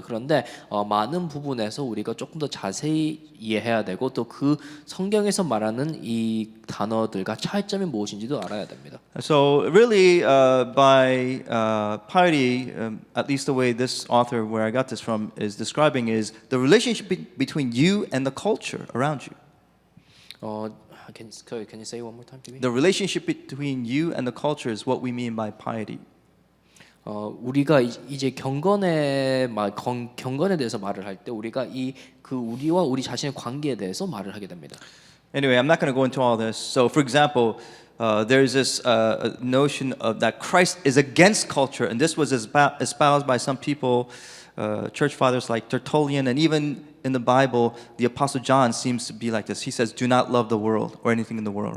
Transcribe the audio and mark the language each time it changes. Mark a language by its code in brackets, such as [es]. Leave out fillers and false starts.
[ko] 그런데 많은 부분에서 우리가 조금 더 자세히 이해해야 되고 또 그 성경에서 말하는 이 단어들과 차이점이 무엇인지도 알아야 됩니다. [en] So really, by piety, at least the way this author, where I got this from, is describing is the relationship between you and the culture around you. Can you say one more time to me? The relationship between you and the culture is what we mean by piety. [ko] 우리가 이제 경건에 대해서 말을 할 때 우리가 우리와 우리 자신의 관계에 대해서 말을 하게 됩니다. [en] Anyway, I'm not going to go into all this. So, for example, there's this notion of that Christ is against culture, and this was espoused by some people, church fathers like Tertullian, and even in the Bible, the Apostle John seems to be like this. He says, "Do not love the world or anything in the world."